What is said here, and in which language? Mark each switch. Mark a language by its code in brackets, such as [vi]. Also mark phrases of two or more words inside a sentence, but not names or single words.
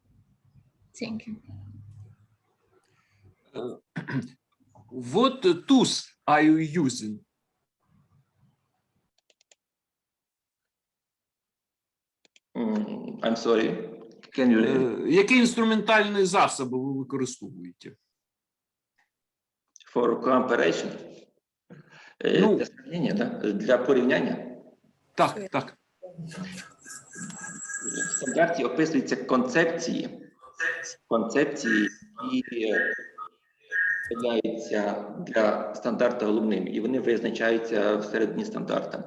[en] Thank you. What tools are you using? I'm sorry, can you repeat? [uk] Які інструментальні засоби ви використовуєте? [en] For comparison? Ну, [ru] для сравнения, да? [uk] Для порівняння? Так, так. В стандарті описуються концепції, які являються для стандарту головними, і вони визначаються всередині стандарта.